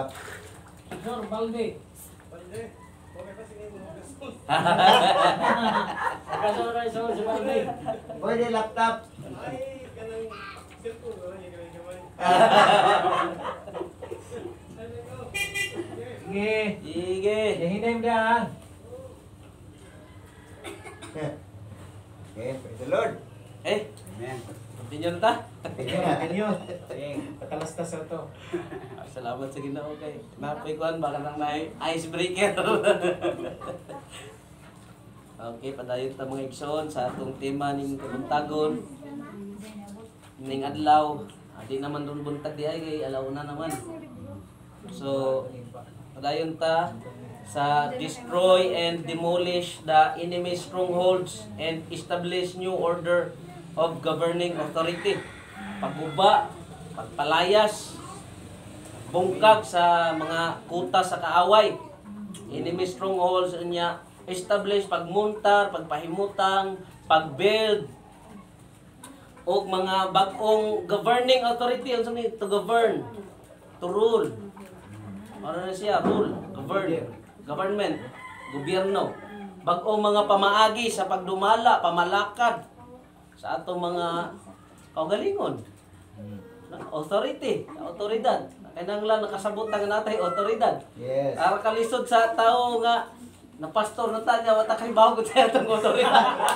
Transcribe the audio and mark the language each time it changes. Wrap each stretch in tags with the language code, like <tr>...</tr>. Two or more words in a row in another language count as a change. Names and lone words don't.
<tl>Sir, balde. Kasama kayo sa balde. Pwede laptop.</tl> <ceb>Ay, kanang cellphone wala niya kanang gamay. Sige. Sige. Yahinay mo dyan.</ceb> <en>Okay, praise the Lord. Eh, Amen.</en> <ceb>continue na ta. Continue.</ceb> <tl>Patalastas na to.</tl> <ceb>Salamat sa Ginoo kay napoy kuan baka nang may icebreaker. Okay, padayon ta mga igsoon sa atong tema ning kabuntagon. Ning adlaw, di naman dun buntag di ay kay alaw na naman. So, padayon ta sa</ceb> <en>destroy and demolish the enemy's strongholds and establish new order of governing authority.</en> <ceb>Pagguba, pagpalayas, bungkag sa mga kuta sa kaaway.</ceb> <en>Enemy strongholds</en> <ceb>niya establish pagmuntar, pagpahimutang, pagbuild o mga bagong</ceb> <en>governing authority</en> <ceb>ang sabi</ceb> <en>to govern, to rule.</en> <tl>Ano na siya?</tl> <en>Rule, govern, government,</en> <ceb>gobyerno. Bagong mga pamaagi sa pagdumala, pamalakad sa atong mga kaugalingon. Authority, autoridad. Kinahanglan nakasabot nga natay autoridad.</ceb> <en>Yes.</en> <ceb>Para kalisod sa tao nga na pastor na tanya wata kay bawgo sa atong autoridad.</ceb>